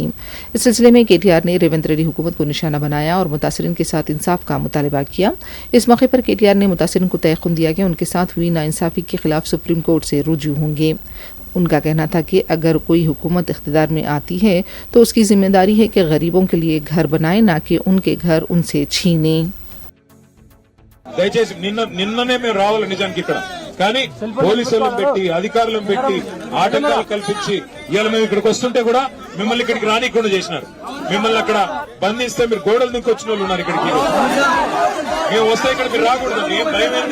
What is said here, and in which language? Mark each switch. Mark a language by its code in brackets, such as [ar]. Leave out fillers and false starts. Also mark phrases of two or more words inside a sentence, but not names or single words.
[ur] اس سلسلے میں KTR نے ریونت ریڈی حکومت کو نشانہ بنایا اور متاثرین کے ساتھ انصاف کا مطالبہ کیا۔ اس موقع پر KTR نے متاثرین کو تیقن دیا کہ ان کے ساتھ ہوئی ناانصافی کے خلاف سپریم کورٹ سے رجوع ہوں گے۔ ان کا کہنا تھا کہ اگر کوئی حکومت اقتدار میں آتی ہے تو اس کی ذمہ داری ہے کہ غریبوں کے لیے گھر بنائے، نہ کہ ان کے گھر ان سے چھینے۔ [te] దయచేసి నిన్ననే మేము రావాలి నిజానికి ఇక్కడ, కానీ పోలీసులను పెట్టి అధికారులను పెట్టి ఆటంకాలు కల్పించి ఇవాళ మేము ఇక్కడికి వస్తుంటే కూడా మిమ్మల్ని ఇక్కడికి రానికుండా చేసినారు. మిమ్మల్ని అక్కడ బంధిస్తే మీరు గోడలు దిక్కు వచ్చిన వాళ్ళు ఉన్నారు ఇక్కడికి. మేము వస్తే ఇక్కడ మీరు రాకూడదు, ఏం భయం ఏంది?